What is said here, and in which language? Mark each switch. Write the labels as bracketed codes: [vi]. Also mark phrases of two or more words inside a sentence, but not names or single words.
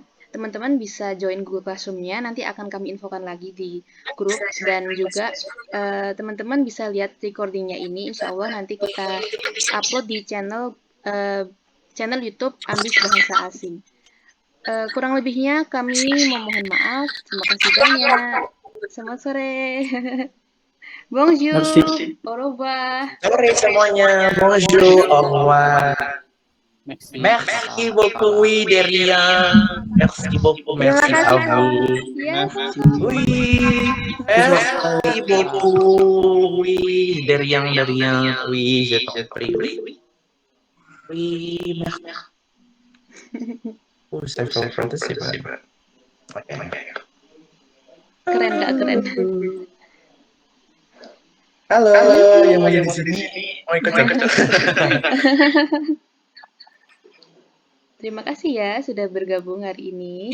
[id] Teman-teman bisa join Google Classroom-nya, nanti akan kami infokan lagi di grup, dan juga teman-teman bisa lihat recordingnya ini, [ar] إن شاء الله [id] nanti kita upload di channel YouTube Ambis Bahasa Asing. Kurang lebihnya kami memohon maaf, terima kasih banyak. Selamat sore. [fr] Bonjour, au revoir. [id] Sore semuanya. [fr] Bonjour, au revoir. Merci beaucoup, Deria. Merci beaucoup, merci [id] Terima [fr] à [id] kasih, [fr] vous. Yes. Oui, merci beaucoup. Oui, de rien, oui, je t'en prie. Oui, merci. [id] Oh, saya fantasy, Pak. Oke. Keren Kak, keren. Halo, yang masih di sini mau ikut joget? Terima kasih ya sudah bergabung hari ini.